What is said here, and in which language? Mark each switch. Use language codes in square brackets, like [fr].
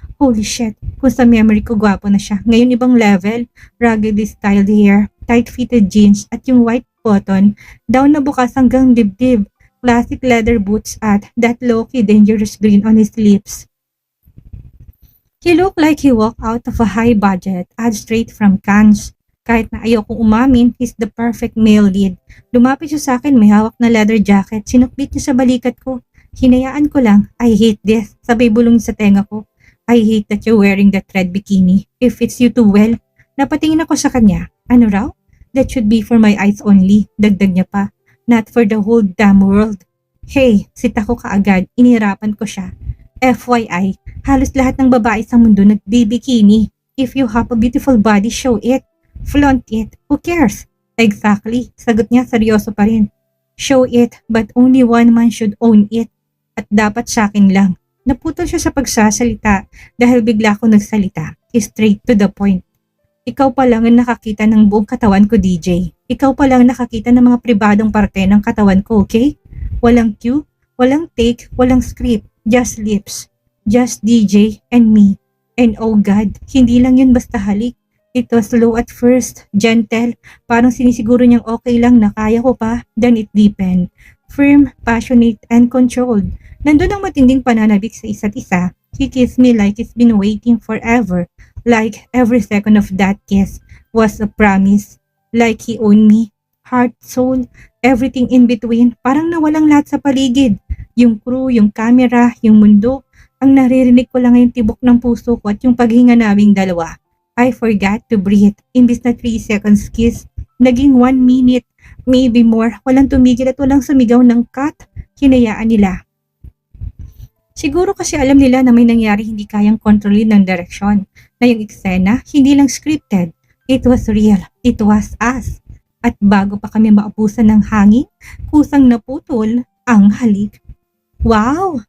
[en] Holy shit, [tl] kung sa memory ko gwapo na siya. Ngayon ibang level, ruggedly styled hair, tight-fitted jeans at yung white button, down na bukas hanggang dibdib. [en] Classic leather boots at that low-key dangerous grin on his lips. He looked like he walked out of a high-budget ad straight from Cannes. [tl] Kahit na ayaw kong umamin, [en] he's the perfect male lead. [tl] Lumapit siya sa akin, may hawak na leather jacket, sinukbit niya sa balikat ko. Hinayaan ko lang, [en] I hate this. [tl] Sabay bulong sa tenga ko, [en] I hate that you're wearing that red bikini. If it's you too well. [tl] Napatingin ako sa kanya. Ano raw? [en] That should be for my eyes only. [tl] Dagdag niya pa. [en] Not for the whole damn world. [tl] Hey, sita ko kaagad, inihirapan ko siya. FYI, halos lahat ng babae sa mundo nagbibikini. [en] If you have a beautiful body, show it. Flaunt it. Who cares? Exactly, [tl] sagot niya seryoso pa rin. [en] Show it, but only one man should own it. [tl] At dapat sa akin lang. Naputol siya sa pagsasalita dahil bigla ako nagsalita. [en] Straight to the point. [tl] Ikaw pa lang ang nakakita ng buong katawan ko, DJ. Ikaw pa lang nakakita ng mga pribadong parte ng katawan ko, okay? Walang cue, walang take, walang script. [en] Just lips. Just DJ and me. And oh God, [tl] hindi lang yun basta halik. [en] It was slow at first, gentle, [tl] parang sinisiguro niyang okay lang na kaya ko pa, [en] then it deepened. Firm, passionate, and controlled. [tl] Nandun ang matinding pananabik sa isa't isa. [en] He kissed me like he's been waiting forever. Like every second of that kiss was a promise. Like he owned me. Heart, soul, everything in between. [tl] Parang nawalang lahat sa paligid. Yung crew, yung camera, yung mundo. Ang naririnig ko lang yung tibok ng puso ko at yung paghinga naming dalawa. [en] I forgot to breathe. [tl] Imbis na 3 seconds kiss, naging 1 minute, [en] maybe more. [tl] Walang tumigil at walang sumigaw ng cut. Hinayaan nila. Siguro kasi alam nila na may nangyari hindi kayang kontrolin ng direksyon. Na yung eksena, hindi lang scripted. [en] It was real. It was us. [tl] At bago pa kami maabusan ng hangin, kusang naputol ang halik. Wow!